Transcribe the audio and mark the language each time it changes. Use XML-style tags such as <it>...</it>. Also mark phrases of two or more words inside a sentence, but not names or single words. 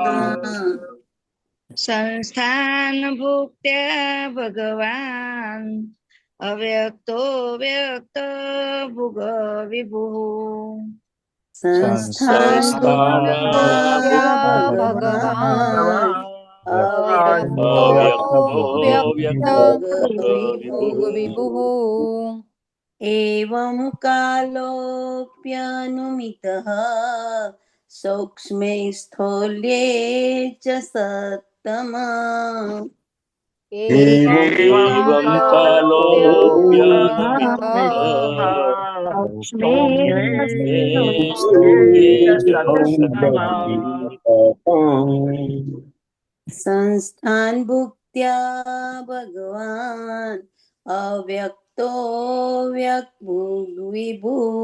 <sa>संस्थान भुक्त्या भगवान अव्यक्तो व्यक्त भोग विभुः. संस्थान भुक्त्या भगवान અવ્યક્તો વ્યક્ત વિભુઃ एवं कालोऽप्यनुमितः सूक्ष्मे स्थौल्ये च सत्तमा एवं संस्थान भुक्त्या भगवान अव्यक्तो व्यक् विभु</sa>